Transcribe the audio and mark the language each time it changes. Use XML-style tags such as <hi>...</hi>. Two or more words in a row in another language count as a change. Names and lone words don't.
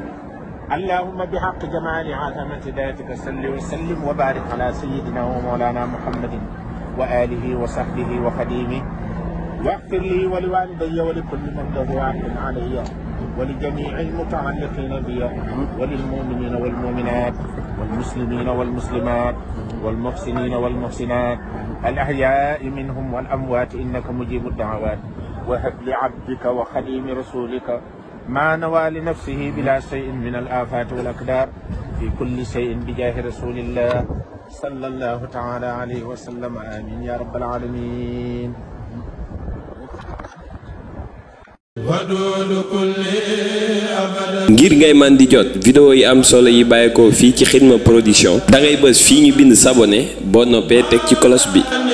<ar>اللهم بحق جمال عظمة ذاتك صل وسلم وبارك على سيدنا ومولانا محمد وآله وصحبه وخديمه واغفر لي ولوالدي ولكل من له عهد علي ولجميع المتعلقين بي وللمؤمنين والمؤمنات والمسلمين والمسلمات والمحسنين والمحسنات الأحياء منهم والأموات إنك مجيب الدعوات. وهب لعبدك وخديم رسولك ما نوى لنفسه بلا شيء من الآفات والأقدار في كل شيء بجاه رسول الله صلى الله تعالى عليه وسلم آمين يا رب العالمين.</ar> <wo>ngir ngay man di jot vidéo yi am solo yi bàyyeekoo fii ci Xidma Production da ngay bës fii ñu bind s'abonné boo noppee teg ci cloche bi.</wo>